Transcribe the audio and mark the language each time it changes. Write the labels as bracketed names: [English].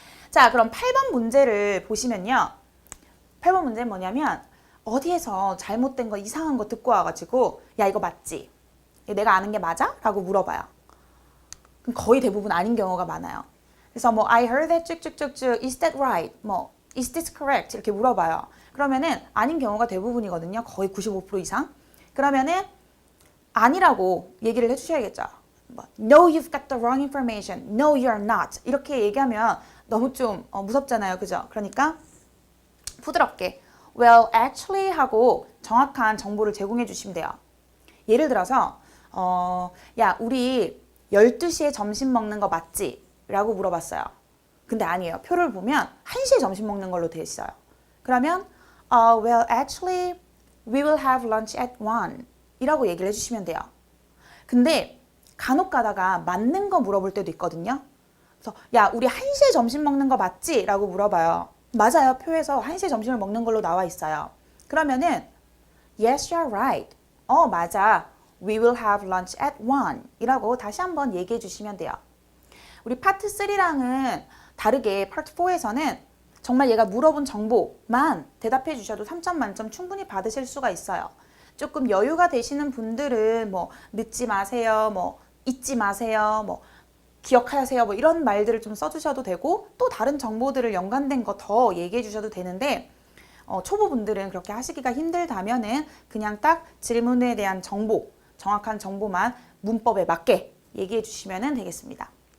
[Korean] 자, 그럼 8번 문제를 보시면요. 8번 문제는 뭐냐면 어디에서 잘못된 거 이상한 거 듣고 와가지고 야 이거 맞지? 내가 아는 게 맞아? 라고 물어봐요. 그럼 거의 대부분 아닌 경우가 많아요. 그래서 뭐 [English] I heard that [Korean] 쭉쭉쭉쭉 [English] is that right? [Korean] 뭐 [English] is this correct? [Korean] 이렇게 물어봐요. 그러면은 아닌 경우가 대부분이거든요. 거의 95% 이상. 그러면은 아니라고 얘기를 해주셔야겠죠. [English] No, you've got the wrong information. No, you're not. [Korean] 이렇게 얘기하면 너무 좀 무섭잖아요. 그죠? 그러니까 부드럽게 [English] Well, actually [Korean] 하고 정확한 정보를 제공해 주시면 돼요. 예를 들어서 야, 우리 12시에 점심 먹는 거 맞지? 라고 물어봤어요. 근데 아니에요. 표를 보면 1시에 점심 먹는 걸로 돼 있어요. [English] 그러면 well, actually, we will have lunch at 1 [Korean] 이라고 얘기를 해주시면 돼요. 근데 간혹 가다가 맞는 거 물어볼 때도 있거든요. 그래서 야, 우리 1시에 점심 먹는 거 맞지? 라고 물어봐요. 맞아요. 표에서 1시에 점심을 먹는 걸로 나와 있어요. 그러면은 [English] yes, you're right. [Korean] 맞아. [English] We will have lunch at 1 [Korean] 이라고 다시 한번 얘기해 주시면 돼요. 우리 파트 3랑은 다르게 파트 4에서는 정말 얘가 물어본 정보만 대답해 주셔도 3점 만점 충분히 받으실 수가 있어요. 조금 여유가 되시는 분들은 뭐 늦지 마세요, 뭐 잊지 마세요, 뭐 기억하세요, 뭐 이런 말들을 좀 써주셔도 되고 또 다른 정보들을 연관된 거 더 얘기해 주셔도 되는데 초보분들은 그렇게 하시기가 힘들다면은 그냥 딱 질문에 대한 정보, 정확한 정보만 문법에 맞게 얘기해 주시면 되겠습니다.